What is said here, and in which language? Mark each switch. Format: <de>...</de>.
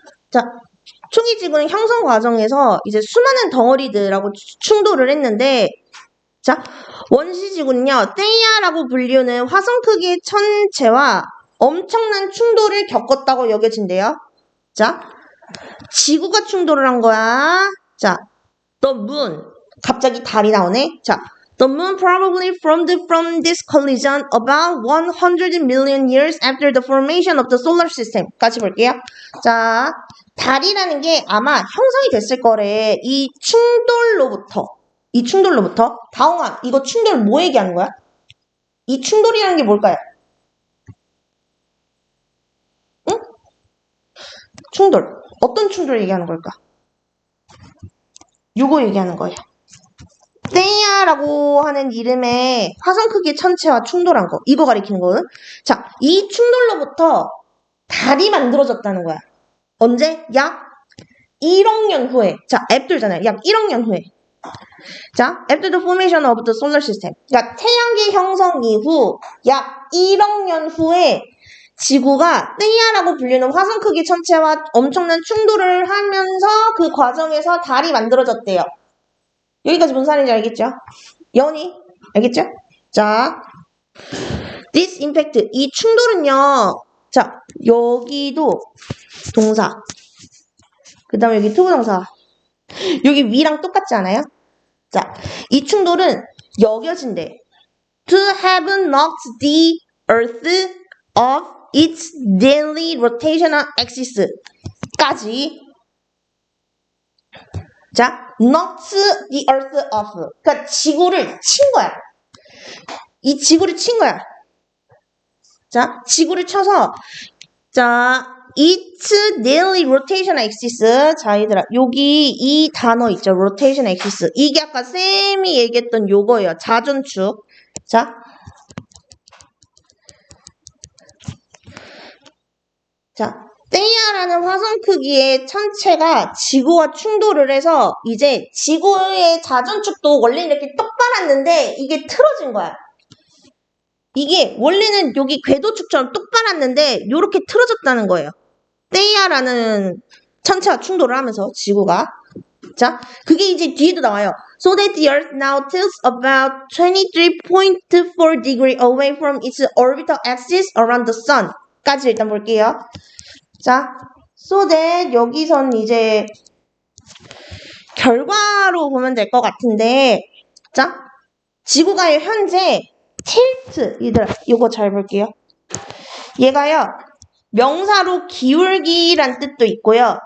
<ko>자, 초기 지구는 형성 과정에서 이제 수많은 덩어리들하고 충돌을 했는데, 자, 원시 지구는요, Theia라고 불리우는 화성 크기의 천체와 엄청난 충돌을 겪었다고 여겨진대요. 자, 지구가 충돌을 한 거야. 자,</ko> <en>the moon.</en> <ko>갑자기 달이 나오네.</ko> <en>자, the moon probably formed from this collision about 100 million years after the formation of the solar system.</en> <ko>같이 볼게요. 자, 달이라는 게 아마 형성이 됐을 거래. 이 충돌로부터. 다홍아, 이거 충돌 뭐 얘기하는 거야? 이 충돌이라는 게 뭘까요? 응? 충돌. 어떤 충돌 얘기하는 걸까? 요거 얘기하는 거예요. 떼야라고 하는 이름의 화성 크기 천체와 충돌한 거. 이거 가리키는 거는. 자, 이 충돌로부터 달이 만들어졌다는 거야. 언제? 약 1억 년 후에. 자, 앱돌잖아요. 약 1억 년 후에.</ko> <en>자, after the formation of the solar system.</en> <ko>그러니까 태양계 형성 이후 약 1억 년 후에 지구가 떼야라고 불리는 화성 크기 천체와 엄청난 충돌을 하면서 그 과정에서 달이 만들어졌대요. 여기까지 무슨 말인지 알겠죠? 연이 알겠죠? 자,</ko> <en>this impact</en> <ko>이 충돌은요. 자, 여기도 동사. 그 다음에 여기 투부동사. 여기 위랑 똑같지 않아요? 자, 이 충돌은 여겨진대.</ko> <en>To have knocked the earth off its daily rotational axis 까지. 자, knocked the earth off.</en> <ko>그러니까 지구를 친 거야. 이 지구를 친 거야. 자, 지구를 쳐서 자,</ko> <en>its daily rotation axis.</en> <ko>자, 얘들아, 여기 이 단어 있죠?</ko> <en>rotation axis.</en> <ko>이게 아까 쌤이 얘기했던 요거예요. 자전축. 자, 떼야라는 화성 크기의 천체가 지구와 충돌을 해서 이제 지구의 자전축도 원래 이렇게 똑바랐는데 이게 틀어진 거야. 이게 원래는 여기 궤도축처럼 똑바랐는데 이렇게 틀어졌다는 거예요. 떼야라는 천체와 충돌을 하면서 지구가. 자, 그게 이제 뒤에도 나와요.</ko> <en>So that the Earth now tilts about 23.4 degree away from its orbital axis around the Sun.</en> <ko>까지 일단 볼게요. 자,</ko> <en>so that</en> <ko>여기선 이제 결과로 보면 될 것 같은데, 자, 지구가 현재 tilt '얘들아, 이거 잘 볼게요. 얘가요, 명사로 기울기란 뜻도 있고요.</ko>